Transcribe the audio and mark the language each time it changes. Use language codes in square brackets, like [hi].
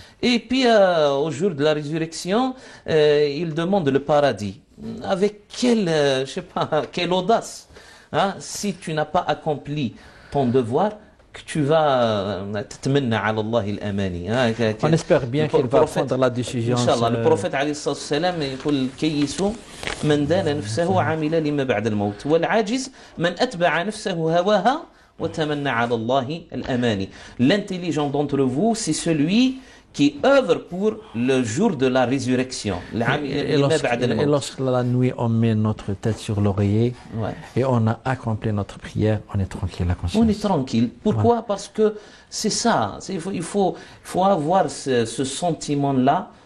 [fr] Et puis au jour de la résurrection, il demande le paradis. Avec quelle audace, si tu n'as pas accompli ton devoir, que tu vas t'atmanna [ar] ala Allah al-amani. [fr] On espère bien qu'il va prendre la décision. Inch'Allah, le prophète alayhi salam [ar] يقول كيس من دان نفسه عامل لما بعد الموت والعاجز من أتبع نفسه هواها وتمنى على الله الأماني. [fr] L'intelligent d'entre vous, c'est celui qui œuvre pour le jour de la résurrection. Et lorsque la nuit, on met notre tête sur l'oreiller et on a accompli notre prière, on est tranquille à conscience. On est tranquille. Pourquoi? Parce que c'est ça. Il faut avoir ce sentiment-là